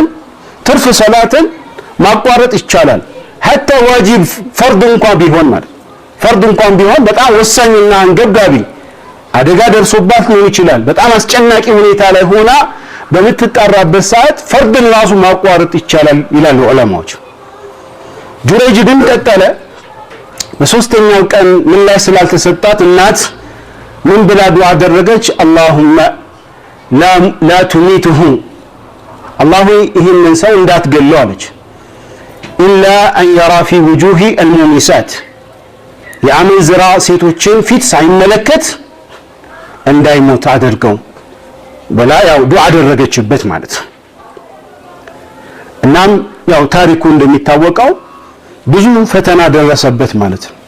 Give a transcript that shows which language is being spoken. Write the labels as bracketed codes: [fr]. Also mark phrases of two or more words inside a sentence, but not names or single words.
[am] ትርፍ ሰላትን ማቋረጥ ይቻላል። حتى ዋጂብ ፈርድ እንኳን ቢሆን ማለት ፈርድ እንኳን ቢሆን በጣም ወሳኝና አንገብጋቢ አደጋ ደርሶባት ሊሆን ይችላል። በጣም አስጨናቂ ሁኔታ ላይ ሆና በምትጣራበት ሰዓት ፈርድን ራሱ ማቋረጥ ይቻላል ይላሉ ዑለማዎች። ጁረይጅ ግን ቀጠለ። በሶስተኛው ቀን ምላሽ ስላልተሰጣት እናት ምን ብላ ዱዓ አደረገች? [ar] اللهم لا تميته [am] አላህ ይህንን ሰው እንዳትገለው አለች። [ar] إلا أن يرى في وجوه المومسات [am] የአመንዝራ ሴቶችን ፊት ሳይመለከት እንዳይሞት አድርገው በላ ያው ዱዓ አደረገችበት ማለት። እናም ያው ታሪኩ እንደሚታወቀው ብዙ ፈተና ደረሰበት ማለት።